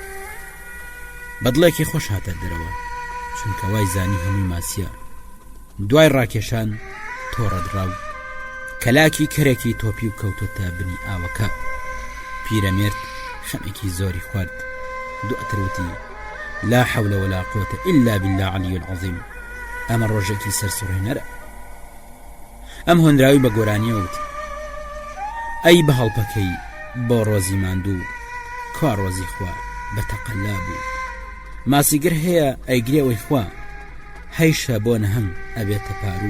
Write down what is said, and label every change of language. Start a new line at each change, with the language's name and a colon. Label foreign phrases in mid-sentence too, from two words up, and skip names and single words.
Central Kurdish: بەدڵێکی خۆش هاتە دەرەوە چونکە وای زانی هەمووی ماسیە. دوای ڕاکێشان تۆڕە دراو. کەلاکی کەرێکی تۆپی و کەوتۆتە بنی ئاوەکە. پیرەمێرد خەمێکی زۆری خوارد. دواتر وتی
Arabic: لا حول ولا قوة إلا بالله علي العظيم.
Central Kurdish: ئەمە ڕۆژێکی سەرسوڕهێنەرە. ئەم هۆنراوی بە گۆرانیە وتی ئەی بە هەڵپەکەی بۆ ڕۆزی ماندوو کوا ڕۆزی خوا بەتەقەلا بوو. ماسیگر هەیە ئەیگرێەوەی خوا هەیشە بۆ نەهەنگ ئەبێتە پاروو.